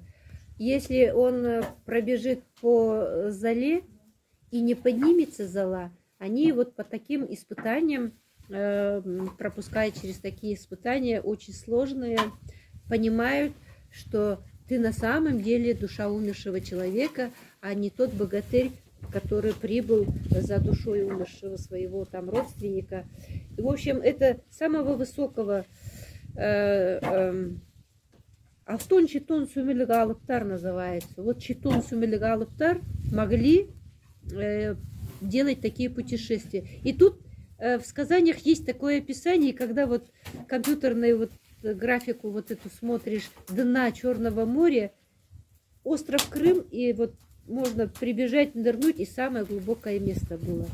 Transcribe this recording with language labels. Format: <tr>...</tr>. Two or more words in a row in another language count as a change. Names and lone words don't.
<ru>Если он пробежит по золе и не поднимется зола, они вот по таким испытаниям, пропуская через такие испытания, очень сложные, понимают, что ты на самом деле душа умершего человека, а не тот богатырь, который прибыл за душой умершего своего там родственника. И, в общем, это самого высокого Алтон Читон Сумелега Алыптар называется. Вот Читон Сумелега Алыптар могли делать такие путешествия. И тут в сказаниях есть такое описание, когда вот компьютерную вот графику вот эту смотришь, дна Черного моря, остров Крым, и вот можно прибежать, нырнуть, и самое глубокое место было.</ru>